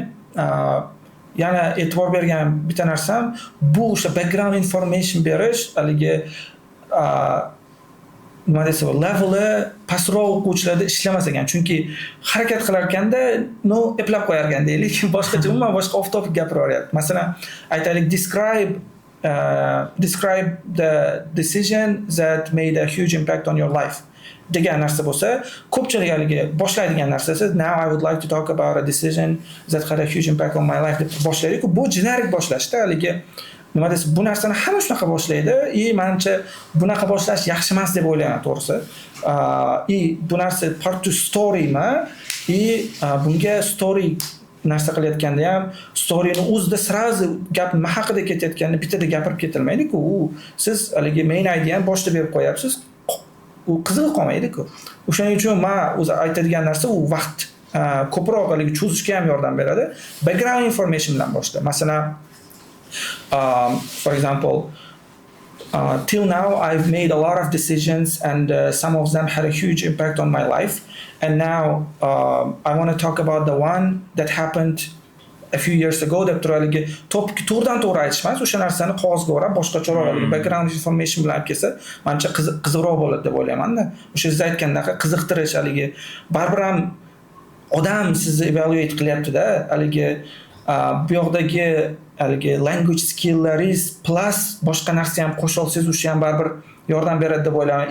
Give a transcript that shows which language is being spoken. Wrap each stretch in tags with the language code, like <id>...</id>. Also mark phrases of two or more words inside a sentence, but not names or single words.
<uz>Yana e'tibor bergan bitta narsam bu o'sha</uz> <en>background information</en> <uz>berish haligi nima desa leveli pastroq o'quvchilarda ishlamas ekan, chunki harakat qilar ekanda eplab qo'yar ekan deylik, boshqacha umuman boshqa</uz> <en>off topic</en> <uz>gapiraveryapti. Masalan, aytaylik</uz> <en>describe the decision that made a huge impact on your life</en> <uz>degan narsa bo'lsa, ko'pchilik haligi boshlaydigan narsasi</uz> <en>now I would like to talk about a decision that had a huge impact on my life</en> <uz>deb boshlaydi-ku, bu generic boshlashda haligi nima desa bu narsani hamma shunaqa boshlaydi. Menimcha bunaqa boshlash yaxshi emas deb o'ylayman to'g'risi. Bu narsa</uz> <en>part to</en> <uz>storymi? Bunga story narsa qilayotganda ham storyni o'zida srazi gap nima haqida ketayotganini bittada gapirib ketilmaydi-ku. Siz haligi main ideyani boshda berib qo'yapsiz. U qiziq qolmaydi-ku. O'shaning uchun men o'zi aytadigan narsa u vaqt ko'proq haligi cho'zishga ham yordam beradi.</uz> <en>Background information</en> <uz>bilan boshla. Masalan,</uz> <en>for example, till now I've made a lot of decisions and some of them had a huge impact on my life, and now I want to talk about the one that happened a few years ago</en> <uz>deb turaligi topki to'g'ridan to'g'ri aytishmas, o'sha narsani qog'ozga o'rab boshqacharoq haligi</uz> <en>background information</en> <uz>bilan kelsa menimcha qiziqroq bo'ladi deb o'ylayman-da. O'sha siz aytgandaqa qiziqtirish haligi baribir ham odam sizni evaluate qilyapti-da, haligi bu yoqdagi haligi</uz> <en>language skilllaringiz</en> <uz>plus boshqa narsa ham qo'shib olsangiz o'sha ham baribir yordam beradi deb o'ylayman.</uz>